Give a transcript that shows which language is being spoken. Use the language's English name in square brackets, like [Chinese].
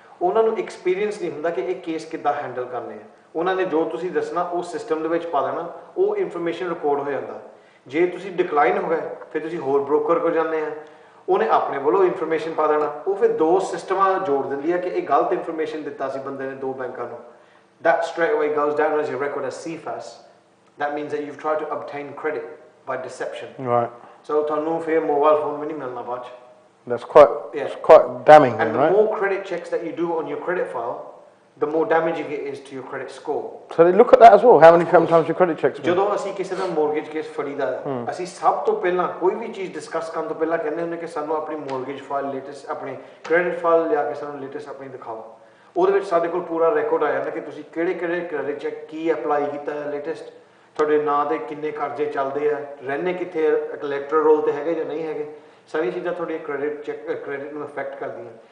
[Punjabi] ਉਹਨਾਂ ਨੂੰ ਐਕਸਪੀਰੀਅੰਸ ਨਹੀਂ ਹੁੰਦਾ ਕਿ ਇਹ ਕੇਸ ਕਿੱਦਾਂ ਹੈਂਡਲ ਕਰਨੇ ਆ। ਉਹਨਾਂ ਨੇ ਜੋ ਤੁਸੀਂ ਦੱਸਣਾ ਉਹ ਸਿਸਟਮ ਦੇ ਵਿੱਚ ਪਾ ਦੇਣਾ, ਉਹ ਇਨਫੋਰਮੇਸ਼ਨ ਰਿਕਾਰਡ ਹੋ ਜਾਂਦਾ। ਜੇ ਤੁਸੀਂ ਡਿਕਲਾਈਨ ਹੋ ਗਏ ਫਿਰ ਤੁਸੀਂ ਹੋਰ ਬ੍ਰੋਕਰ ਕੋਲ ਜਾਂਦੇ ਆ, ਉਹਨੇ ਆਪਣੇ ਵੱਲੋਂ ਇਨਫੋਰਮੇਸ਼ਨ ਪਾ ਦੇਣਾ, ਉਹ ਫਿਰ 2 ਸਿਸਟਮਾਂ ਜੋੜ ਦਿੰਦੀ ਹੈ ਕਿ ਇਹ ਗਲਤ ਇਨਫੋਰਮੇਸ਼ਨ ਦਿੱਤਾ ਸੀ ਬੰਦੇ ਨੇ 2 ਬੈਂਕਾਂ ਨੂੰ। [English] That straight away goes down as your record as CFAS. That means that you've tried to obtain credit by deception. Right. [Punjabi] So ਤੁਹਾਨੂੰ ਫਿਰ ਮੋਬਾਈਲ ਫੋਨ ਵੀ ਨਹੀਂ ਮਿਲਣਾ ਬਾਅਦ ਚ। [English] That's quite damning. And the more credit checks that you do on your credit file, the more damaging it is to your credit score. So they look at that as well. How many times your credit checks? [Punjabi] ਜਦੋਂ ਅਸੀਂ ਕਿਸੇ ਦਾ mortgage case ਫੜੀਦਾ ਅਸੀਂ ਸਭ ਤੋਂ ਪਹਿਲਾਂ ਕੋਈ ਵੀ ਚੀਜ਼ discuss ਕਰਨ ਤੋਂ ਪਹਿਲਾਂ ਕਹਿੰਦੇ ਹੁੰਦੇ ਕਿ ਸਾਨੂੰ ਆਪਣੀ mortgage file latest ਆਪਣੀ credit file ਲਿਆ ਕੇ ਸਾਨੂੰ latest ਆਪਣੀ ਦਿਖਾਓ। ਉਹਦੇ ਵਿੱਚ ਸਾਡੇ ਕੋਲ ਪੂਰਾ ਰਿਕਾਰਡ ਆ ਜਾਂਦਾ ਕਿ ਤੁਸੀਂ ਕਿਹੜੇ ਕ੍ਰੈਡਿਟ ਚੈੱਕ ਕੀ ਅਪਲਾਈ ਕੀਤਾ ਹੈ ਲੇਟੈਸਟ, ਤੁਹਾਡੇ ਨਾਂ ਤੇ ਕਿੰਨੇ ਕਰਜ਼ੇ ਚੱਲਦੇ ਆ, ਰਹਿੰਦੇ ਕਿੱਥੇ, ਇਲੈਕਟਰਲ ਰੋਲ ਤੇ ਹੈਗੇ ਜਾਂ ਨਹੀਂ ਹੈਗੇ, ਸਾਰੀਆਂ ਚੀਜ਼ਾਂ ਤੁਹਾਡੀ ਕ੍ਰੈਡਿਟ ਨੂੰ ਅਫੈਕਟ ਕਰਦੀਆਂ।